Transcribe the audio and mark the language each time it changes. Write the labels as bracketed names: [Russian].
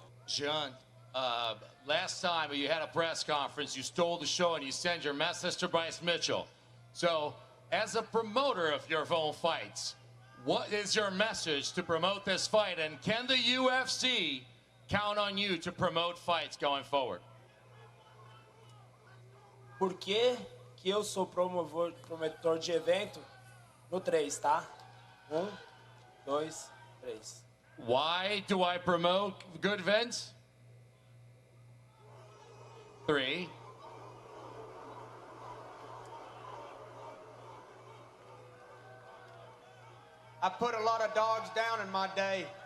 [English] John, last time you had a press conference, you stole the show and you sent your message to Bryce Mitchell. So, as a promoter of your own fights, what is your message to promote this fight? And can the UFC count on you to promote fights going forward? [Portuguese] Por que eu sou promotor de evento? No 3, tá? 1, 2, 3. [English] Why do I promote good events? 3. I put a lot of dogs down in my day.